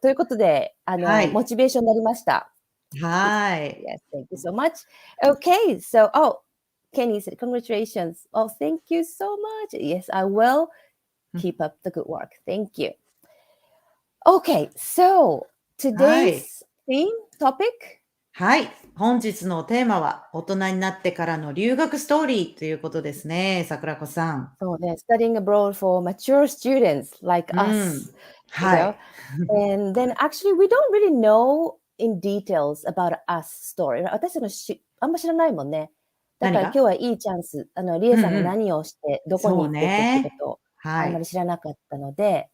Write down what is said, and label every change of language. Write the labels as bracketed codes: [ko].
[ja] ということで、モチベーションになりました。 [en] Hi. Yes, thank you so much. Okay, so, Kenny said, congratulations. Oh, thank you so much. Yes, I will keep up the good work. Thank you. Okay, so today's topic? [ja] はい。本日のテーマは、大人になってからの留学ストーリーということですね、桜子さん。そうね、 [en] studying abroad for mature students like us. [ja] はい。 [en] And then actually we don't really know in details about us story. [ja] 私たちあんま知らないもんね。だから今日はいいチャンス。リエさんが何をして、どこに行ってってことをあんまり知らなかったので。